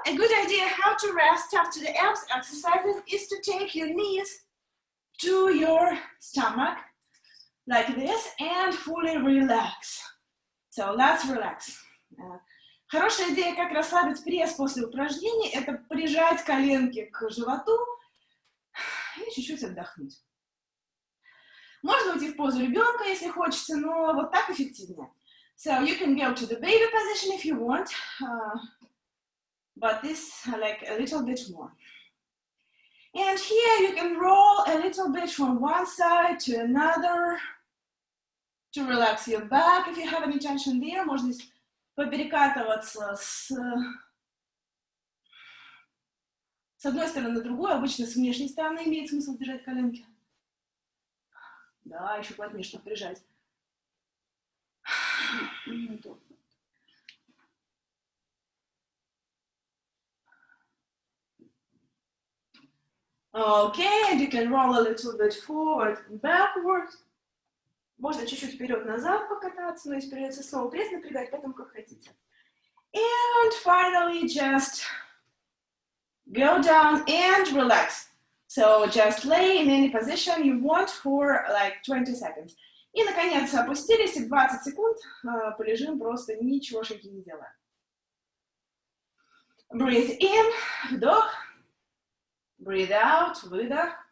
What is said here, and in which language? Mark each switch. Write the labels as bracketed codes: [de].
[en] A good idea how to rest after the abs exercises is to take your knees to your stomach like this and fully relax. So let's relax. [ru] Хорошая идея, как расслабить пресс после упражнений, это прижать коленки к животу и чуть-чуть отдохнуть. Можно уйти в позу ребенка, если хочется, но вот так эффективнее. [en] So you can go to the baby position if you want, but this like a little bit more. And here you can roll a little bit from one side to another to relax your back if you have any tension there. [ru] Можно здесь поперекатываться с одной стороны на другую, обычно с внешней стороны имеет смысл держать коленки. Да, еще плотнее, чтобы прижать. [en] Okay, and you can roll a little bit forward and backward. [ru] Можно чуть-чуть вперед-назад покататься, но если придется снова пресс напрягать, поэтому как хотите. [en] And finally, just go down and relax. So just lay in any position you want for like 20 seconds. [ru] И, наконец, опустились, и 20 секунд полежим просто ничегошеньки не делая. [en] Breathe in, [ru] вдох. [en] Breathe out, [ru] выдох.